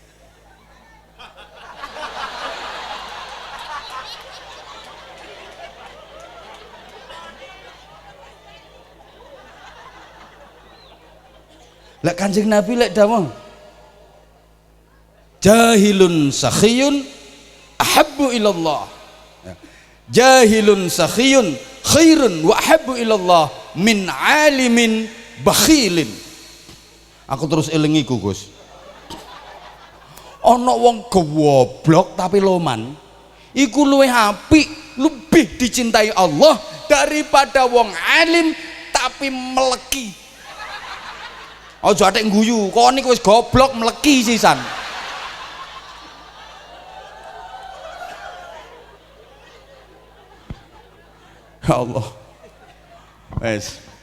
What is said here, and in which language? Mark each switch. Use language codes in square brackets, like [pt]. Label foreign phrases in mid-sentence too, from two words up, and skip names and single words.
[jv] Lek Kanjeng Nabi lek dawuh [ar] جاهل سخي أحب إلى الله. جاهل سخي خير وأحب إلى الله من عالم بخيل. [jv] Aku terus elingiku Gus. Ana wong goblok tapi loman iku luwih apik, [id] lebih dicintai Allah daripada [jv] wong alim tapi meleki. Aja atik guyu, kon niku wis goblok meleki sisan. Ya Allah. Wes.